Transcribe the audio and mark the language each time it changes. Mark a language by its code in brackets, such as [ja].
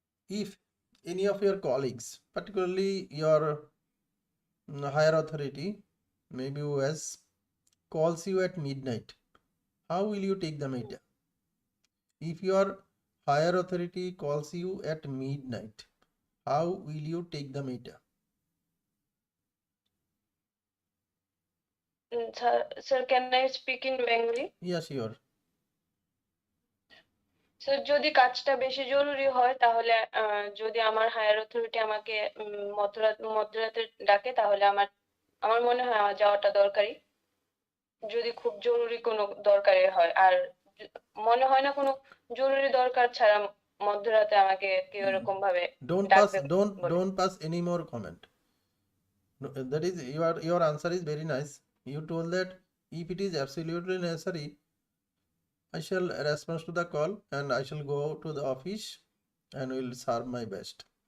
[en] If any of your colleagues, particularly your higher authority, maybe US, calls you at midnight, how will you take the matter? If your higher authority calls you at midnight, how will you take the matter? Sir, can I speak in Bengali? Yeah, sure. [bn] Sir যদি কাজটা বেশি জরুরি হয় তাহলে যদি আমার higher authority আমাকে মধ্যরাতে ডাকে তাহলে আমার মনে হয় আমার যাওয়াটা দরকারি যদি খুব জরুরি কোনো দরকারি হয় আর মনে হয় না কোনো জরুরি দরকার ছাড়া মধ্যরাতে আমাকে কেউ এরকম ভাবে ডাকবে বলে। [en] Don't pass any more comment. No, that is your answer is very nice. You told that if it is absolutely necessary, I shall respond to the call and I shall go to the office and will serve my best.